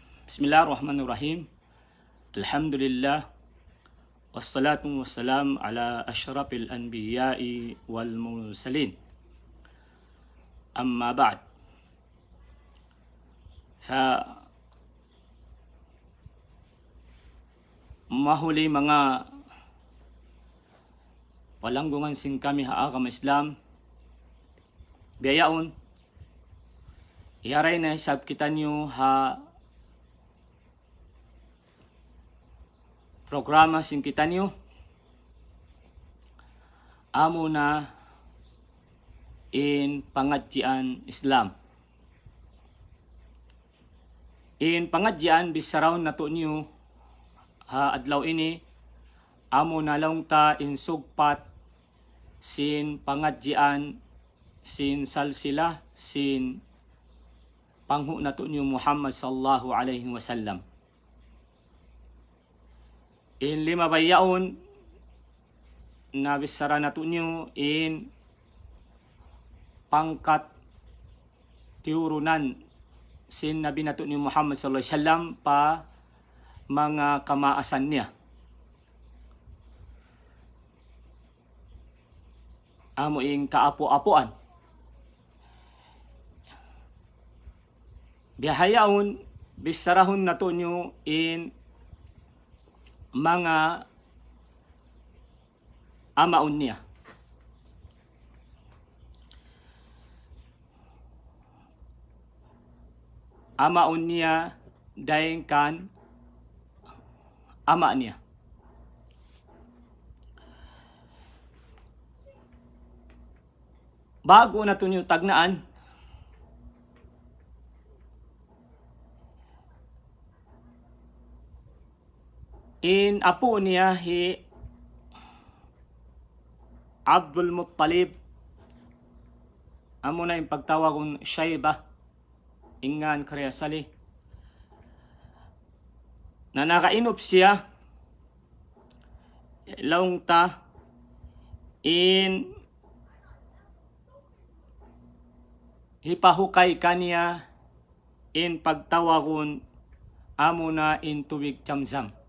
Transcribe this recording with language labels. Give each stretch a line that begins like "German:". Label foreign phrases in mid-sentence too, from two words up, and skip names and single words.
Arabic: بسم الله الرحمن الرحيم. الحمد لله. والصلاة والسلام على أشرف الأنبياء والمرسلين. أما بعد.
Tausug: Mahuli mga palanggungan sing kami haagam Islam. Biyayaon. Iharay na hisab kita nyo ha programa sing kita nyo. Amo na in pangadjian Islam. In pangadjian bisaraon nato nyo ha adlaw ini amo na lang ta in sugpat sin pangadjian sin salsila sin panghu nato nyo Muhammad
Arabic: صلى الله عليه وسلم.
Tausug: In lima bayaon na bisara nato nyo in pangkat tiurunan sin nabi nato ni Muhammad
Arabic: صلى الله عليه وسلم
Tausug: pa mga kamaasan niya. Amo ing kaapo-apoan. Bihayaon bisarahon nato nyo in mga amaon niya. Amaon niya dahil kan ama niya. Bago na ito niyo tagnaan, in apo niya hi Abdul Muttalib, amo na yung pagtawag kong Shaybah, ingan karyasali, na nakainop siya laong ta in hipahukay kaniya in pagtawagon amo na in tubig Zamzam.